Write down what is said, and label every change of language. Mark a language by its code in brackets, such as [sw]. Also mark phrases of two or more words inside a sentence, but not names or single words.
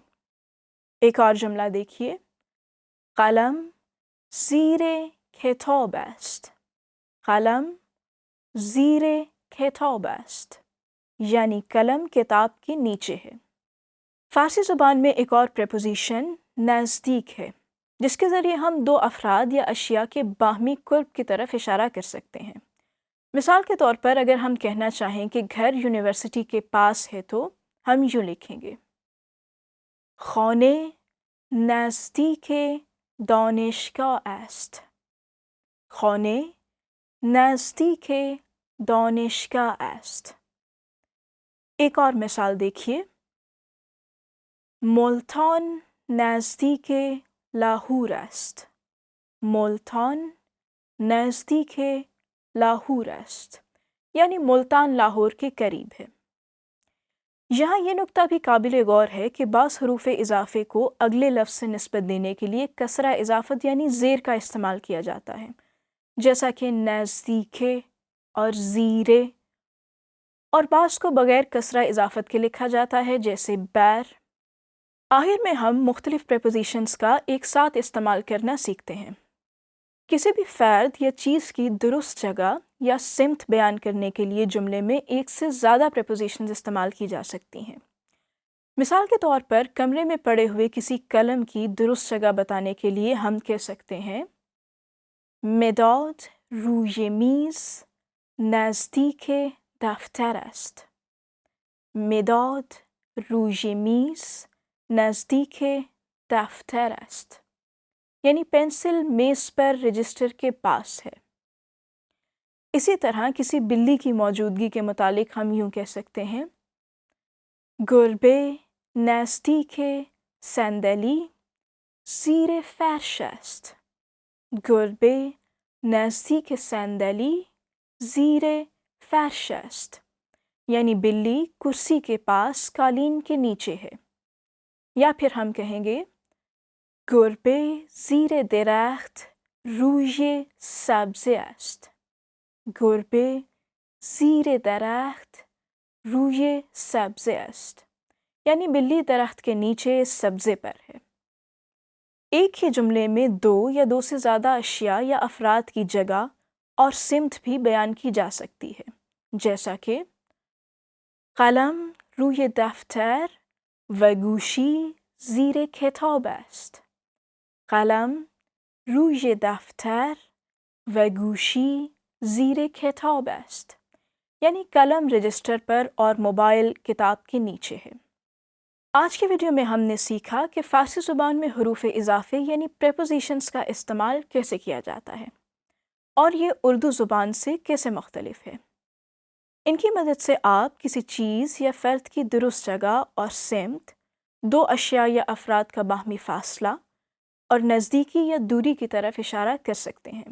[ur] ایک اور جملہ دیکھیے، [fa] قلم زیر کتاب است، قلم زیر کتاب است، [ur] یعنی قلم کتاب کے نیچے ہے۔ فارسی زبان میں ایک اور پریپوزیشن نزدیک ہے، جس کے ذریعے ہم دو افراد یا اشیاء کے باہمی قرب کی طرف اشارہ کر سکتے ہیں۔ مثال کے طور پر اگر ہم کہنا چاہیں کہ گھر یونیورسٹی کے پاس ہے تو ہم یوں لکھیں گے، [fa] خانه نزدیک دانشگاه است، خانه نزدیک دانشگاه است۔ [ur] ایک اور مثال دیکھیے، [fa] ملتان نزدیک لاہور است، ملتان نزدیک لاہور است، [ur] یعنی ملتان لاہور کے قریب ہے۔ یہاں یہ نکتہ بھی قابل غور ہے کہ بعض حروف اضافے کو اگلے لفظ سے نسبت دینے کے لیے کسرہ اضافت یعنی زیر کا استعمال کیا جاتا ہے، جیسا کہ نزدیک اور زیرے، اور بعض کو بغیر کسرہ اضافت کے لکھا جاتا ہے، جیسے بیر۔ آخر میں ہم مختلف پریپوزیشنز کا ایک ساتھ استعمال کرنا سیکھتے ہیں۔ کسی بھی فرد یا چیز کی درست جگہ یا سمت بیان کرنے کے لیے جملے میں ایک سے زیادہ پریپوزیشنز استعمال کی جا سکتی ہیں. مثال کے طور پر کمرے میں پڑے ہوئے کسی قلم کی درست جگہ بتانے کے لیے ہم کہہ سکتے ہیں [fa] مداد روی میز نزدیک دفتر است. مداد روی میز نزدیک دفتر است. [ur] یعنی پینسل میز پر رجسٹر کے پاس ہے. اسی طرح کسی بلی کی موجودگی کے متعلق ہم یوں کہہ سکتے ہیں [fa] گربه نزدیک صندلی زیر فرش است. گربه نزدیک صندلی زیر فرش است. [ur] یعنی بلی کرسی کے پاس قالین کے نیچے ہے. یا پھر ہم کہیں گے [fa] گربه زیر درخت روی سبزه است. گربه زیر درخت روی سبزه است. [ur] یعنی بلی درخت کے نیچے سبزے پر ہے. ایک ہی جملے میں دو یا دو سے زیادہ اشیاء یا افراد کی جگہ اور سمت بھی بیان کی جا سکتی ہے، جیسا کہ [fa] قلم روی دفتر و گوشی زیر کتاب است. قلم روی دفتر و گوشی زیر کتاب است. [ur] یعنی قلم رجسٹر پر اور موبائل کتاب کے نیچے ہے. آج کے ویڈیو میں ہم نے سیکھا کہ فارسی زبان میں حروف اضافے یعنی پریپوزیشنز کا استعمال کیسے کیا جاتا ہے اور یہ اردو زبان سے کیسے مختلف ہے. ان کی مدد سے آپ کسی چیز یا فرد کی درست جگہ اور سمت، دو اشیاء یا افراد کا باہمی فاصلہ اور نزدیکی یا دوری کی طرف اشارہ کر سکتے ہیں.